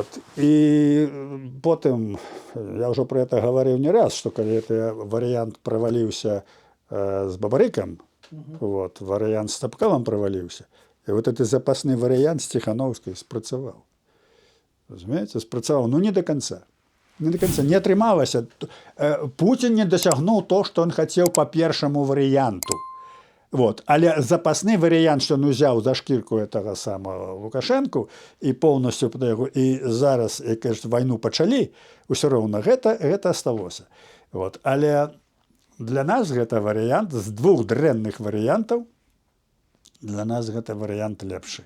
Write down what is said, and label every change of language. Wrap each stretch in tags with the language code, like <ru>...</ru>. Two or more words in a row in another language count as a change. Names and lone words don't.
<ru>И потом, я уже про это говорил не раз, что когда этот вариант провалился с Бабарыком, вот, вариант с Цапкалом провалился, и вот этот запасный вариант с Тихановской спрацавал. Разумеете, спрацавал, ну, не до конца. Не до конца.</ru> <be>Не атрымалася.</be> <ru>Путин не досягнул то, что он хотел по первому варианту. Вот.</ru> <be>Але запасны варыянт, што ён узяў за шкірку</be> <ru>этого самого</ru> <be>Лукашэнку і полностью пад яго, і зараз, як кажуць, вайну пачалі, ўсё роўна гэта асталося.</be> <ru>Вот.</ru> <be>Але для нас гэта варыянт з двух дрэнных варыянтаў, для нас гэта варыянт лепшы.</be>